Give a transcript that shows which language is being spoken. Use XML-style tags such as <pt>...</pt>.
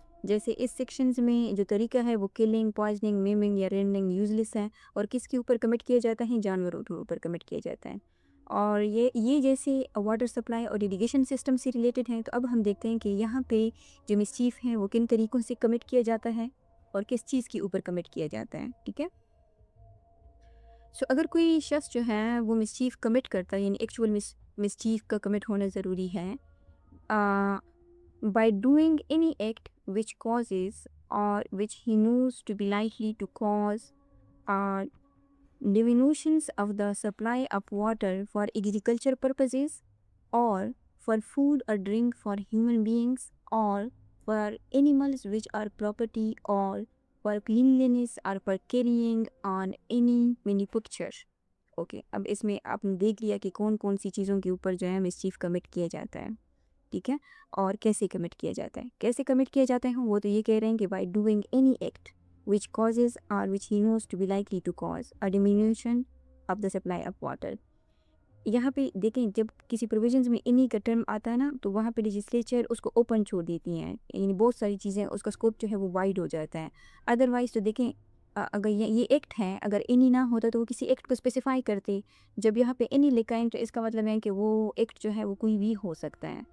<ur>جیسے اس سیکشنز میں جو طریقہ ہے وہ کلنگ، پوائزننگ، میمنگ یا رینڈنگ یوز لیس ہے، اور کس کے اوپر کمٹ کیا جاتا ہے، جانوروں کے اوپر کمٹ کیا جاتا ہے. اور یہ جیسے واٹر سپلائی اور اریگیشن سسٹم سے ریلیٹڈ ہیں. تو اب ہم دیکھتے ہیں کہ یہاں پہ جو مسچیف ہے وہ کن طریقوں سے کمٹ کیا جاتا ہے اور کس چیز کے اوپر کمٹ کیا جاتا ہے، ٹھیک ہے. سو اگر کوئی شخص جو ہے وہ مسچیف کمٹ کرتا ہے، یعنی ایکچوئل مسچیف کا کمٹ ہونا ضروری ہے،</ur> <en>by doing any act which causes or which he knows to be likely to cause diminutions of the supply of water for agriculture purposes, or for food or drink for human beings, or for animals which are property, or for cleanliness or for carrying on any manufacture.</en> <ur>Okay, اب اس میں آپ نے دیکھ لیا کہ کون کون سی چیزوں کے اوپر جو ہے مسچیف کمٹ کیا جاتا ہے، ٹھیک ہے، اور کیسے کمٹ کیا جاتا ہے. کیسے کمٹ کیا جاتا ہے وہ تو یہ کہہ رہے ہیں کہ</ur> <en>By doing any act which causes or which he knows to be likely to cause a diminution of the supply of water.</en> <ur>یہاں پہ دیکھیں جب کسی پروویژنز میں انہی کا ٹرم آتا ہے نا تو وہاں پہ لیجسلیچر اس کو اوپن چھوڑ دیتی ہیں، یعنی بہت ساری چیزیں اس کا اسکوپ جو ہے وہ وائڈ ہو جاتا ہے. ادروائز تو دیکھیں اگر یہ ایکٹ ہے، اگر اینی نہ ہوتا تو وہ کسی ایکٹ کو اسپیسیفائی کرتے. جب یہاں پہ اینی لکھا ہے تو اس کا مطلب ہے کہ وہ ایکٹ جو ہے وہ کوئی بھی ہو سکتا ہے.</ur>